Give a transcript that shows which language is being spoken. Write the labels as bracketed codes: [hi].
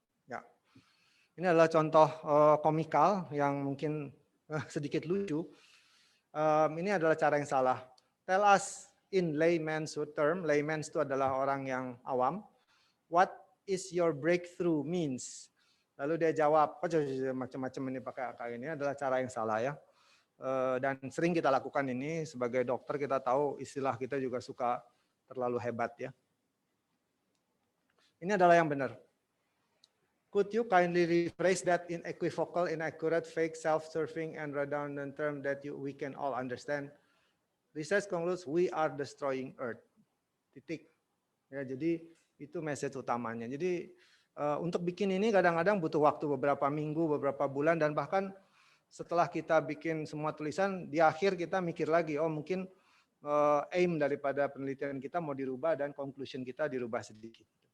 [id] Ya, ini adalah contoh komikal yang mungkin sedikit lucu. Ini adalah cara yang salah. [en] Tell us in layman's term, [id] layman's itu adalah orang yang awam. [en] What is your breakthrough means? [id] Lalu dia jawab, macam-macam ini pakai angka ini adalah cara yang salah ya. Dan sering kita lakukan ini sebagai dokter, kita tahu istilah kita juga suka terlalu hebat ya. Ini adalah yang benar. [en] Could you kindly rephrase that in equivocal, inaccurate, fake, self-serving, and redundant term that we can all understand? Research concludes we are destroying Earth. [id] Titik. Ya, jadi itu message utamanya. Jadi untuk bikin ini kadang-kadang butuh waktu beberapa minggu, beberapa bulan, dan bahkan setelah kita bikin semua tulisan, di akhir kita mikir lagi, oh mungkin aim daripada penelitian kita mau dirubah dan conclusion kita dirubah sedikit.